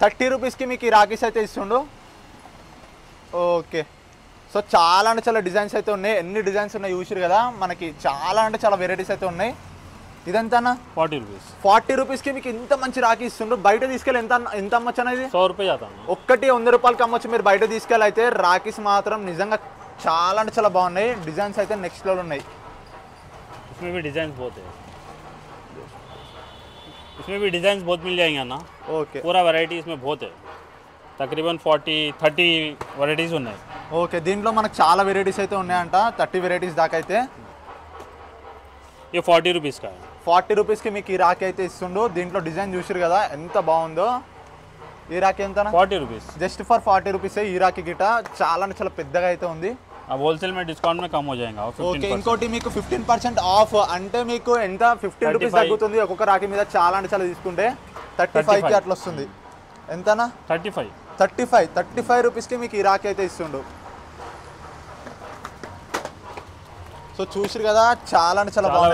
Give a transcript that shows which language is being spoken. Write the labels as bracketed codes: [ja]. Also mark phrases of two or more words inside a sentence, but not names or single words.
[te] 30 రూపీస్కి మీకు ఈ రాఖీస్ అయితే ఇస్తుండు. ఓకే. సో చాలా అంటే చాలా డిజైన్స్ అయితే ఉన్నాయి. ఎన్ని డిజైన్స్ ఉన్నాయి చూసిరు కదా, మనకి చాలా అంటే చాలా వెరైటీస్ అయితే ఉన్నాయి. ఇదంతా [en] 40 rupees. [te] 40 రూపీస్కి మీకు ఇంత మంచి రాఖీ ఇస్తుండ్రు. బయట తీసుకెళ్ళి ఎంత అమ్మచ్చు అనేది [hi] 100 रुपये जाता है. [te] ఒక్కటి 100 రూపాయలకి అమ్మొచ్చు మీరు బయట తీసుకెళ్ళి. అయితే రాఖీస్ మాత్రం నిజంగా చాలా అంటే చాలా బాగున్నాయి. డిజైన్స్ అయితే నెక్స్ట్ లెవెల్ ఉన్నాయి. [hi] इसमें भी डिजाइन बहुत है. इसमें भी डिजाइन बहुत मिल जाएंगे ना. [te] ఓకే [hi] पूरा वैरायटी इसमें बहुत है. तकरीबन 40-30 वैरायटीज ఉన్నాయి. [te] ఓకే దీంట్లో మనకు చాలా వెరైటీస్ అయితే ఉన్నాయంట. 30 వెరైటీస్ దాకా అయితే. [hi] ये 40 रुपीज़ का है. [te] 40 రూపీస్కి మీకు ఈ రాఖీ అయితే ఇస్తుండు. దీంట్లో డిజైన్ చూసిరు కదా ఎంత బాగుందో. ఈ రాఖీ ఎంత [en] 40 रुपीज़. just for 40 rupees [te] ఈ రాఖీ గిట చాలా అంటే చాలా పెద్దగా అయితే ఉంది. [hi] अब होलसेल में डिस्काउंट में कम हो जाएगा. [te] ఓకే ఇంకోటి మీకు 15% ఆఫ్ అంటే మీకు ఎంత 15 రూపీస్ తగ్గుతుంది ఒక్కొక్క రాఖీ మీద. చాలా అంటే చాలా తీసుకుంటే 35కి అట్లా వస్తుంది. ఎంతనా 35 రూపీస్కి మీకు ఈ రాఖీ అయితే ఇస్తుండు. సో చూసిరు కదా చాలా అంటే చాలా బాగుంది.